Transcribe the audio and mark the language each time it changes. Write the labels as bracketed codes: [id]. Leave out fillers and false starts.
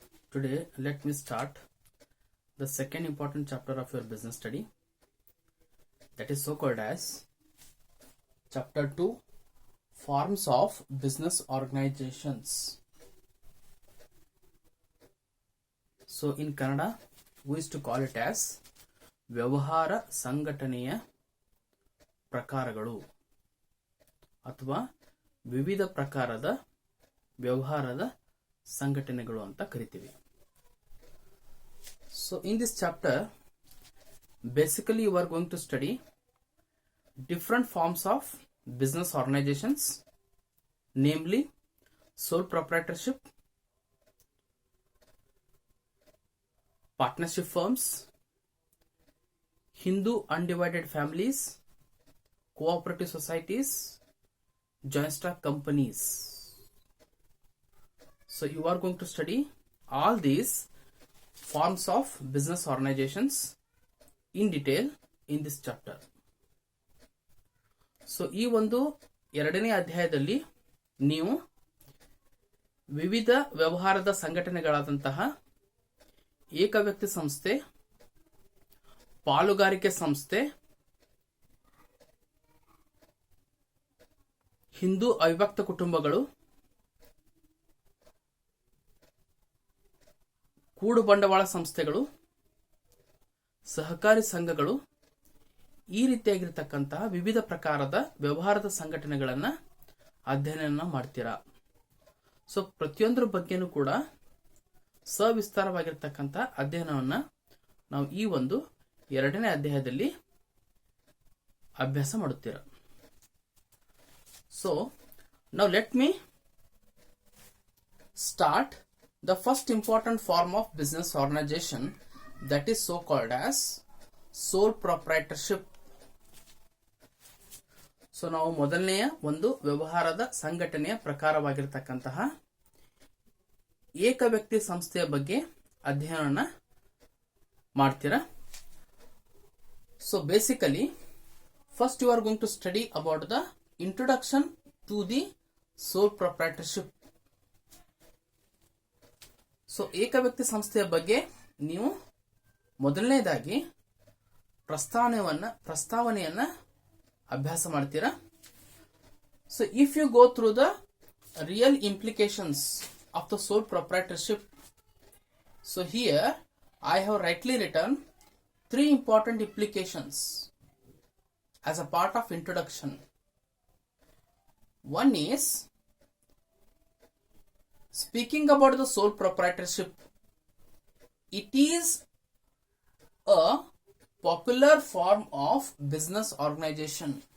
[en] Today, let me start the second important chapter of your business study, that is so called as Chapter 2, Forms of Business Organizations. So, in Kannada, we used to call it as [kn] ವ್ಯವಹಾರ ಸಂಘಟನೆಯ ಪ್ರಕಾರಗಳು ಅಥವಾ ವಿವಿಧ ಪ್ರಕಾರದ ವ್ಯವಹಾರದ ಸಂಘಟನೆಗಳು ಅಂತ ಕರಿತೀವಿ. [en] So in this chapter, basically you are going to study different forms of business organizations, namely sole proprietorship, partnership firms, Hindu undivided families, cooperative societies, joint stock companies. So you are going to study all these forms of business organizations in detail in this chapter. [kn] So ಈ ಒಂದು ಎರಡನೇ ಅಧ್ಯಾಯದಲ್ಲಿ ನೀವು ವಿವಿಧ ವ್ಯವಹಾರದ ಸಂಘಟನೆಗಳಾದಂತಹ ಏಕವ್ಯಕ್ತಿ ಸಂಸ್ಥೆ, ಪಾಲುಗಾರಿಕೆ ಸಂಸ್ಥೆ, ಹಿಂದೂ ಅವಿಭಕ್ತ ಕುಟುಂಬಗಳು, ಕೂಡು ಬಂಡವಾಳ ಸಂಸ್ಥೆಗಳು, ಸಹಕಾರಿ ಸಂಘಗಳು, ಈ ರೀತಿಯಾಗಿರ್ತಕ್ಕಂತಹ ವಿವಿಧ ಪ್ರಕಾರದ ವ್ಯವಹಾರದ ಸಂಘಟನೆಗಳನ್ನ ಅಧ್ಯಯನ ಮಾಡ್ತೀರಾ. ಸೊ ಪ್ರತಿಯೊಂದರ ಬಗ್ಗೆನೂ ಕೂಡ ಸವಿಸ್ತಾರವಾಗಿರ್ತಕ್ಕಂಥ ಅಧ್ಯಯನವನ್ನ ನಾವು ಈ ಒಂದು ಎರಡನೇ ಅಧ್ಯಾಯದಲ್ಲಿ ಅಭ್ಯಾಸ ಮಾಡುತ್ತೀರಾ. [en] So now let me start the first important form of business organization, that is so called as sole proprietorship. [kn] So ನಾವು ಮೊದಲನೆಯ ಒಂದು ವ್ಯವಹಾರದ ಸಂಘಟನೆಯ ಪ್ರಕಾರವಾಗಿರತಕ್ಕಂತಹ ಏಕ ವ್ಯಕ್ತಿ ಸಂಸ್ಥೆಯ ಬಗ್ಗೆ ಅಧ್ಯಯನ ಮಾಡ್ತೀರಾ. [en] So basically first you are going to study about the introduction to the sole proprietorship. [kn] So ಏಕ ವ್ಯಕ್ತಿ ಸಂಸ್ಥೆಯ ಬಗ್ಗೆ ನೀವು ಮೊದಲನೇದಾಗಿ ಪ್ರಸ್ತಾವನೆಯನ್ನ ಅಭ್ಯಾಸ ಮಾಡ್ತೀರಾ. [en] So if you go through the real implications of the sole proprietorship, so here I have rightly written 3 important implications as a part of introduction. One is speaking about the sole proprietorship. It is a popular form of business organization.